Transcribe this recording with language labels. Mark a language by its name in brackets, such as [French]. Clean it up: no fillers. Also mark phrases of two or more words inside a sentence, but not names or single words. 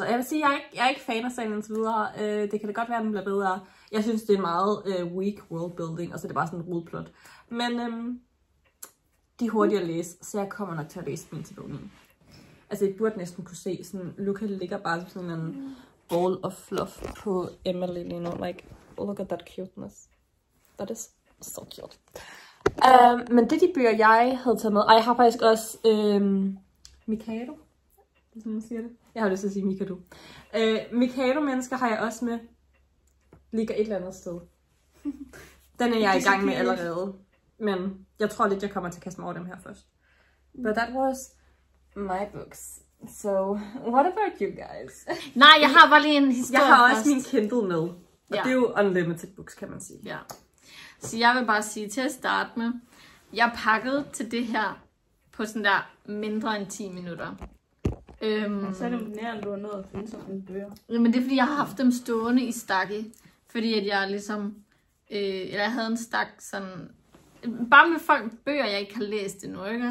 [Danish] Jeg vil sige, jeg er ikke fan af serien indtil videre. Det kan da godt være, at den bliver bedre. Jeg synes, det er meget [English] weak worldbuilding, [Danish] og så er det bare sådan en rodplot. Men de er hurtige at læse, så jeg kommer nok til at læse dem til bogen 9. Altså, jeg burde næsten kunne se, sådan, Luca ligger bare som sådan en [English] ball of fluff [Danish] på Emily lige nu. [English] Like, look at that cuteness. That is so cute. [Danish] Men det er de bøger, jeg havde taget med. Og jeg har faktisk også Mikado. Det er sådan, man siger det. Jeg har lyst til at sige Mikado. Mikado-mennesker har jeg også med. Ligger et eller andet sted. Den er jeg i gang med allerede. Men jeg tror lidt, jeg kommer til at kaste mig over dem her først. [English] But that was my books. So, what about you guys? [Danish] Nej, jeg har bare lige en historie. Jeg har også først. min Kindle med. Og det er jo [English] unlimited books, [Danish] kan man sige. Ja. Så jeg vil bare sige til at starte med, jeg pakkede til det her på sådan der mindre end 10 minutter. Så er det imponerende, du har nået at finde sådan en bøger. Men det er fordi, jeg har haft dem stående i stakke. Fordi at jeg ligesom, eller jeg havde en stak sådan, bare med folk bøger, jeg ikke har læst endnu, ikke?